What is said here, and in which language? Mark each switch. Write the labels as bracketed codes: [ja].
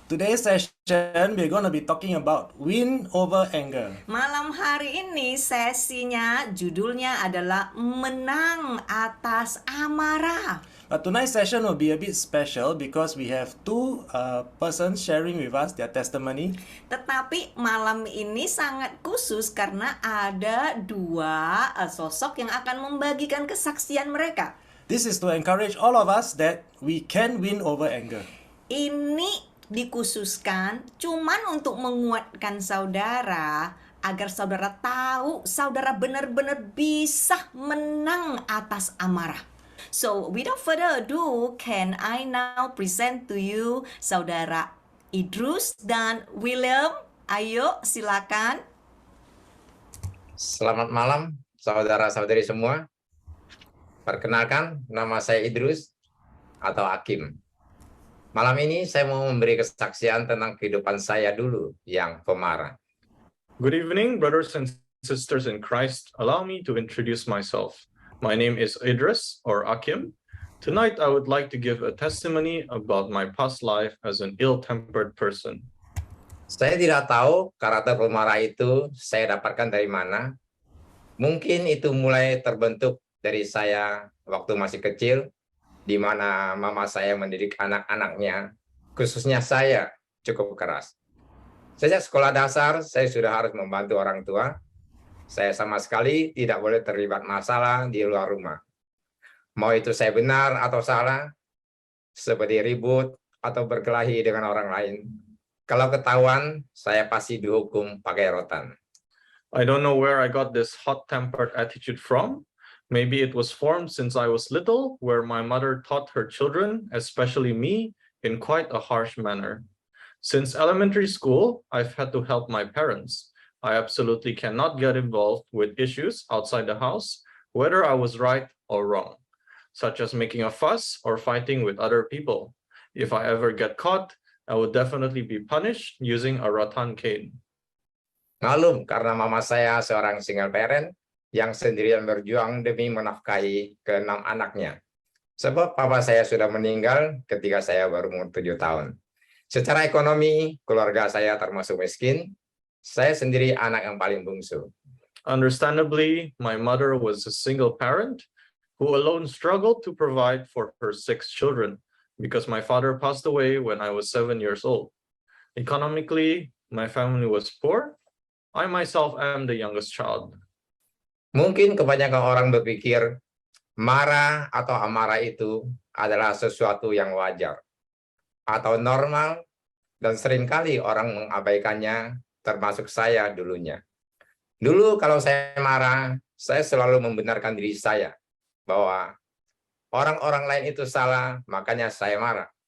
[en] Today's session, we're going to be talking about win over anger. [id] Malam hari ini sesinya judulnya adalah menang atas amarah. [en] But tonight's session will be a bit special because we have two persons sharing with us their testimony. [id] Tetapi malam ini sangat khusus karena ada dua sosok yang akan membagikan kesaksian mereka. [en] This is to encourage all of us that we can win over anger. [id] Ini dikhususkan cuman untuk menguatkan saudara agar saudara tahu saudara benar-benar bisa menang atas amarah. [en] So, without further ado, can I now present to you [id] saudara Idrus dan William? Ayo, silakan. Selamat malam, saudara-saudari semua. Perkenalkan, nama saya Idrus atau Hakim. Malam ini saya mau memberi kesaksian tentang kehidupan saya dulu yang pemarah. [en] Good evening, brothers and sisters in Christ. Allow me to introduce myself. My name is Idris or Akim. Tonight, I would like to give a testimony about my past life as an ill-tempered person. [id] Saya tidak tahu karakter pemarah itu saya dapatkan dari mana. Mungkin itu mulai terbentuk dari saya waktu masih kecil, di mana mama saya mendidik anak-anaknya, khususnya saya, cukup keras. Sejak sekolah dasar, saya sudah harus membantu orang tua. Saya sama sekali tidak boleh terlibat masalah di luar rumah. Mau itu saya benar atau salah, seperti ribut atau berkelahi dengan orang lain. Kalau ketahuan, saya pasti dihukum pakai rotan. [en] I don't know where I got this hot-tempered attitude from. Maybe it was formed since I was little, where my mother taught her children, especially me, in quite a harsh manner. Since elementary school, I've had to help my parents. I absolutely cannot get involved with issues outside the house, whether I was right or wrong, such as making a fuss or fighting with other people. If I ever get caught, I would definitely be punished using a rattan cane. [id] Malum karena mama saya seorang [en] single parent [id] yang sendirian berjuang demi menafkahi keenam anaknya. Sebab papa saya sudah meninggal ketika saya baru umur 7 tahun. Secara ekonomi, keluarga saya termasuk miskin. Saya sendiri anak yang paling bungsu. [en] Understandably, my mother was a single parent who alone struggled to provide for her 6 children because my father passed away when I was 7 years old. Economically, my family was poor. I myself am the youngest child. [id] Mungkin kebanyakan orang berpikir marah atau amarah itu adalah sesuatu yang wajar atau normal, dan seringkali orang mengabaikannya, termasuk saya dulunya. Dulu kalau saya marah, saya selalu membenarkan diri saya bahwa orang-orang lain itu salah, makanya saya marah.